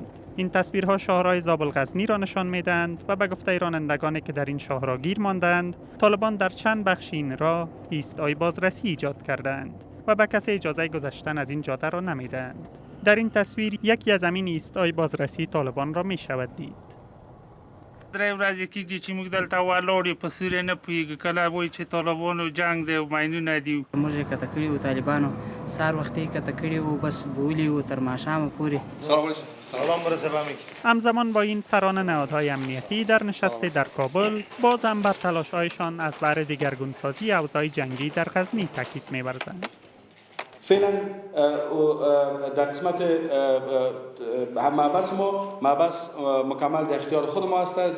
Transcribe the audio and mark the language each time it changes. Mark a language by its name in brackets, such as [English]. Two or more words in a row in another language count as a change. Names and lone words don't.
[Persian] این تصویرها شاهراه زابل غزنی را نشان می‌دهند و به گفته رانندگانی که در این شاهراه گیر ماندند، طالبان در چند بخش این راه ایستگاه بازرسی ایجاد کردند و به کسی اجازه گذشتن از این جاده را نمی‌دهند. در این تصویر یکی از همین ایستگاه بازرسی طالبان را می‌شود دید. [Pashto] درې ورځې کېږي چې موږ دلته ولاړ یو، په سوري نه پوهېږو. کله وایي چې طالبانو جنگ دی او ماینونه دي. موږ یې کته کړي وو، طالبانو سهار وختي یې کته کړي وو، بس بولي وو تر ماښامه پورې. [Persian] همزمان با این سران نهادهای امنیتی در نشستی در کابل باز هم بر تلاش‌هایشان از بهر دگرگونسازی اوضاع جنگی در غزنی تاکید می‌ورزند. فعلا در قسمت محبس مکمل در اختیار خود ما است.